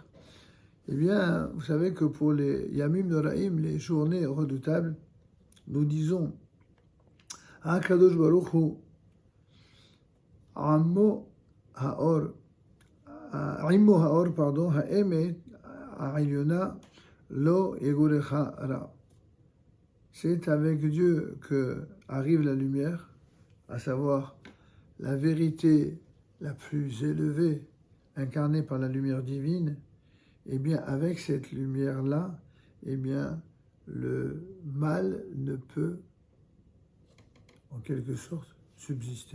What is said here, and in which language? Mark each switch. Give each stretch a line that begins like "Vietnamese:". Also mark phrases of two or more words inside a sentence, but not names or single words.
French: Eh bien, vous savez que pour les
Hebrew: ימים נוראים,
French: les journées redoutables, nous disons
Hebrew: הקדוש ברוך הוא עמו האור האמת העליונה לא יגורך רע.
French: C'est avec Dieu que arrive la lumière, à savoir la vérité la plus élevée, incarnée par la lumière divine. Eh bien, avec cette lumière-là, eh bien, le mal ne peut, en quelque sorte, subsister.